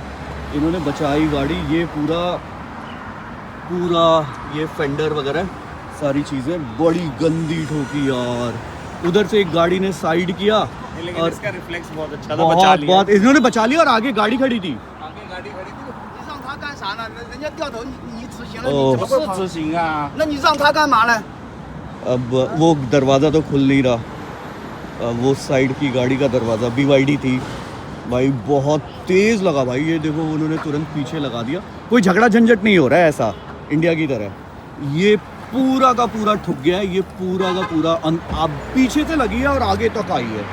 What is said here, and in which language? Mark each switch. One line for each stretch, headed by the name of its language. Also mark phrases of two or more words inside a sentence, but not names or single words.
Hindi: इन्होंने बचाई गाड़ी. ये पूरा ये फेंडर वगैरह सारी चीज़ें बड़ी गंदी ठोकी यार. उधर से एक गाड़ी ने साइड किया लेकिन और इसका रिफ्लेक्स बहुत अच्छा था. बचा लिया. बहुत इन्होंने बचा लिया. और आगे गाड़ी खड़ी थी. आगे गाड़ी खड़ी थी.
Chinese: 你让他干啥呢？人家掉头你执行了，哦你怎么不执行啊？那你让他干嘛呢？
Hindi: अब वो दरवाज़ा तो खुल नहीं रहा. वो साइड की गाड़ी का दरवाज़ा BYD थी. भाई बहुत तेज़ लगा भाई. ये देखो उन्होंने तुरंत पीछे लगा दिया. कोई झगड़ा झंझट नहीं हो रहा है ऐसा इंडिया की तरह. ये पूरा का पूरा ठुक गया है. ये पूरा का पूरा आप पीछे से लगी है और आगे तक आई है.